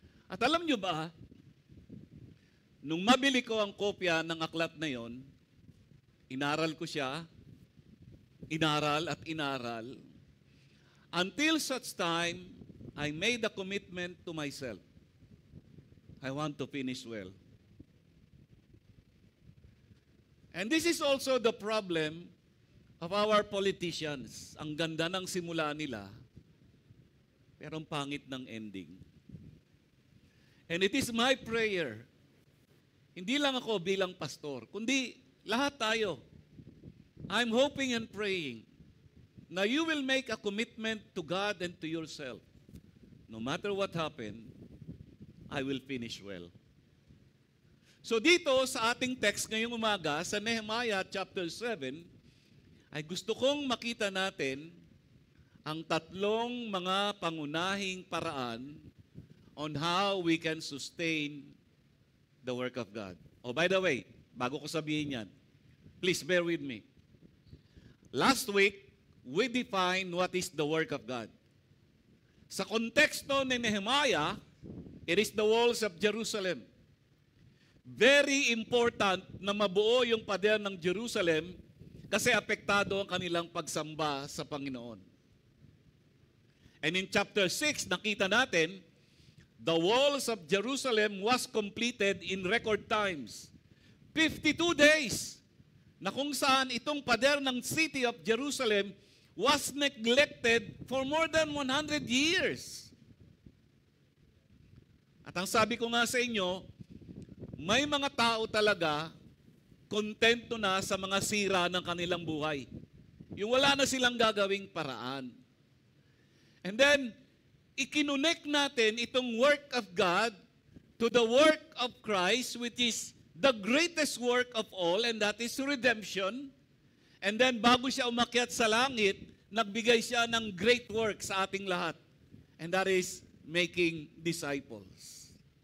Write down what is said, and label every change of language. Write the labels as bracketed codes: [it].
[tl] At alam nyo ba, nung mabili ko ang kopya ng aklat na yon, inaral ko siya, inaral at inaral, [en] until such time, I made a commitment to myself. I want to finish well. And this is also the problem of our politicians. [tl] Ang ganda ng simula nila, pero ang pangit ng ending. [en] And it is my prayer, [tl] hindi lang ako bilang pastor, kundi lahat tayo. [en] I'm hoping and praying na you will make a commitment to God and to yourself. No matter what happened, I will finish well. [tl] So dito sa ating text ngayong umaga, sa Nehemiah chapter 7, ay gusto kong makita natin ang tatlong mga pangunahing paraan [en] on how we can sustain the work of God. Oh, by the way, [tl] bago ko sabihin yan, [en] please bear with me. Last week, we defined what is the work of God. [tl] Sa konteksto ni Nehemiah, [en] it is the walls of Jerusalem. [tl] Very important na mabuo yung pader ng Jerusalem kasi apektado ang kanilang pagsamba sa Panginoon. [en] And in chapter 6, [tl] nakita natin, [en] the walls of Jerusalem was completed in record times. 52 days [tl] na kung saan itong pader ng [en] city of Jerusalem was neglected for more than 100 years. [tl] At ang sabi ko nga sa inyo, may mga tao talaga kontento na sa mga sira ng kanilang buhay. Yung wala na silang gagawing paraan. [en] And then, [tl] ikinonect natin itong [en] work of God to the work of Christ, which is the greatest work of all, and that is redemption. And then, [tl] bago siya umakyat sa langit, nagbigay siya ng [en] great work [tl] sa ating lahat. [en] And that is making disciples.